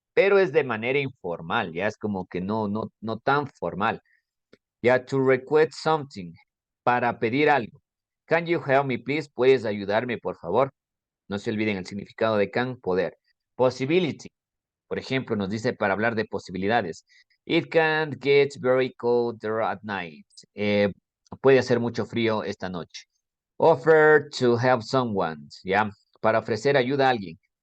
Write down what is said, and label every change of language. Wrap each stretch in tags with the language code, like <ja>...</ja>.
<es>Pero es de manera informal, ya es como que no tan formal. Ya,</es> <en>to request something,</en> <es>para pedir algo.</es> <en>Can you help me, please?</en> <es>¿Puedes ayudarme, por favor? No se olviden el significado de can, poder. Possibility, por ejemplo, nos dice para hablar de posibilidades.</es> <en>It can get very cold there at night.</en> <es>Puede hacer mucho frío esta noche.</es> <en>Offer to help someone,</en> <es>¿ya? Para ofrecer ayuda a alguien.</es>